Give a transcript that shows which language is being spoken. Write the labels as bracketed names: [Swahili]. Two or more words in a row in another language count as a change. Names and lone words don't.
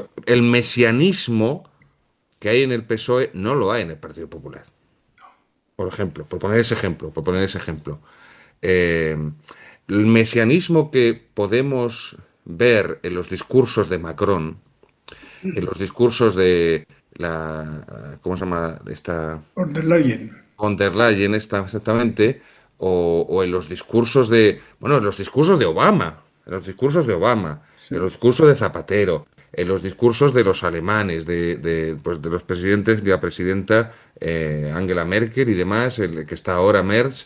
[Spanish] Pero el mesianismo que hay en el PSOE no lo hay en el Partido Popular. Por ejemplo, por poner ese ejemplo. Eh, el mesianismo que podemos ver en los discursos de Macron, en los discursos de ¿cómo se llama esta? Von der Leyen. Von der Leyen exactamente, o en los discursos bueno, en los discursos de Obama, en los discursos de Obama, en Sí. los discursos de Zapatero, en los discursos de los alemanes, pues de los presidentes, de la presidenta Angela Merkel y demás, el que está ahora Merz.